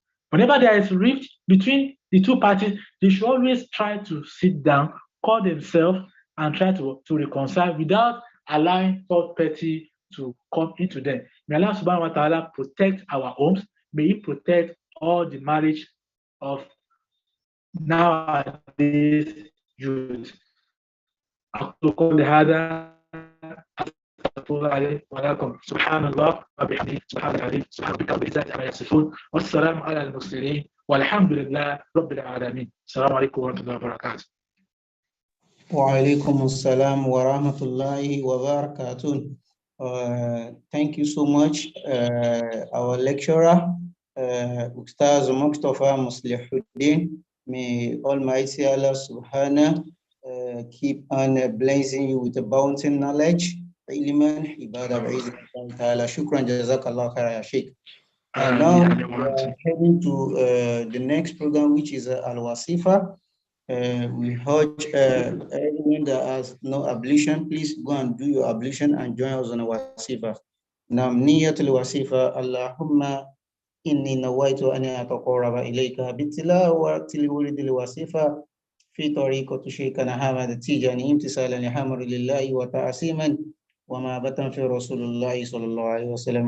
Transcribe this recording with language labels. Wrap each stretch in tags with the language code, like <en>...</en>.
<en>Whenever there is rift between the two parties, they should always try to sit down, call themselves, and try to reconcile without allowing third party to come into them. May Allah subhanahu wa ta'ala protect our homes. May He protect all the marriage of nowadays youth.</en> <ar>أقول هذا أستغفر الله ولكم. سبحان الله وبحمده سبحان العظيم سبحان ربك رب العزة عما يصفون والسلام على المرسلين والحمد لله رب العالمين. السلام عليكم ورحمة الله وبركاته. وعليكم السلام ورحمة الله وبركاته.</ar> <en>Thank you so much, our lecturer, Ustaz Mustafa Muslihuddin. May Almighty Allah Subhanahu keep on blessing you with a bounty knowledge.</en> <ar>Ilman, ibadah, ta'ala. Shukran, jazakallah khair, ya Sheikh.</ar> <en>Now we are heading to the next program, which is Al-Wazifa. We urge everyone that has no ablution, please go and do your ablution and join us on a Wazifa.</en> <ar>Nam niyatul Wazifa, Allahumma inni nawaitu an ataqarraba ilayka bitilawati wuridil Wazifa في طريقة شيخنا حمد التيجاني امتثالا لأمر الله وتعصيما وما بطن في رسول الله صلى الله عليه وسلم.</ar>